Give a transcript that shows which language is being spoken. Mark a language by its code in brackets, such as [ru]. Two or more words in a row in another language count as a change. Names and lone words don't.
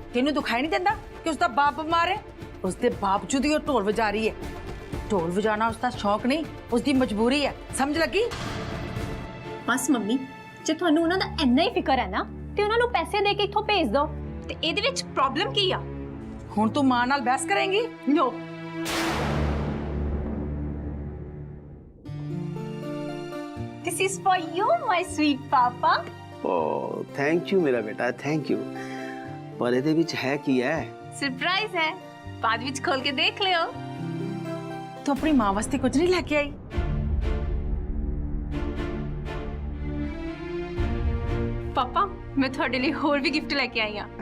[pa] ਤੈਨੂੰ ਦਿਖਾਈ ਨਹੀਂ ਦਿੰਦਾ ਕਿ ਉਸਦਾ ਬਾਪ ਬਿਮਾਰ ਹੈ? ਉਸਦੇ ਬਾਵਜੂਦ ਹੀ ਉਹ ਢੋਲ ਵਜਾ ਰਹੀ ਹੈ। ਢੋਲ ਵਜਾਣਾ ਉਸਦਾ ਸ਼ੌਕ ਨਹੀਂ, ਉਸਦੀ ਮਜਬੂਰੀ ਹੈ, ਸਮਝ ਲੱਗੀ? ਬਸ ਮੰਮੀ, ਜੇ ਤੁਹਾਨੂੰ ਉਹਨਾਂ ਦਾ ਇੰਨਾ ਹੀ ਫਿਕਰ ਹੈ ਨਾ ਤੇ ਉਹਨਾਂ ਨੂੰ ਪੈਸੇ ਦੇ ਕੇ ਇੱਥੋਂ ਭੇਜ ਦਿਓ। ਤੇ ਇਹਦੇ ਵਿੱਚ ਪ੍ਰੋਬਲਮ ਕੀ ਆ? ਹੁਣ ਤੂੰ ਮਾਂ ਨਾਲ ਬਹਿਸ ਕਰੇਂਗੀ? ਨੋ। [en] This is for you, my sweet papa. [pa] ਓ [en] thank you [pa] ਮੇਰਾ ਬੇਟਾ, [en] thank you. [pa] ਪਰ ਇਹਦੇ ਵਿੱਚ ਹੈ ਕੀ ਹੈ? ਸਰਪ੍ਰਾਈਜ਼ ਹੈ, ਬਾਅਦ ਵਿੱਚ ਖੋਲ ਕੇ ਦੇਖ ਲਿਓ। ਤੂੰ ਆਪਣੀ ਮਾਂ ਵਾਸਤੇ ਕੁਝ ਨਹੀਂ ਲੈ ਕੇ ਆਈ? ਪਾਪਾ, ਮੈਂ ਤੁਹਾਡੇ ਲਈ ਹੋਰ ਵੀ ਗਿਫਟ ਲੈ ਕੇ ਆਈ ਹਾਂ।